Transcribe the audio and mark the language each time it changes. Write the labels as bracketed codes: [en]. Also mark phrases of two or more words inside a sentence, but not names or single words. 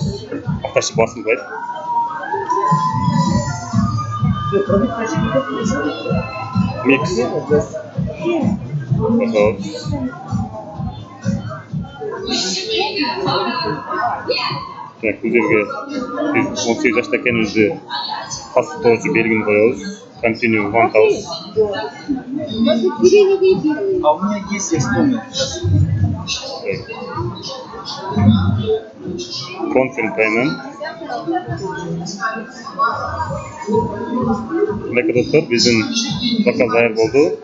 [ky] Автошип басылбайт. Микс басабыз. Так, бул жерге биз 18 жашта экенибизди тастыктоочу белгини коебуз. [en] Continue 1000. [ru] А у меня есть, я вспомнил. [en] Confirm payment. [ky] Мынакей достор, биздин заказ даяр болду.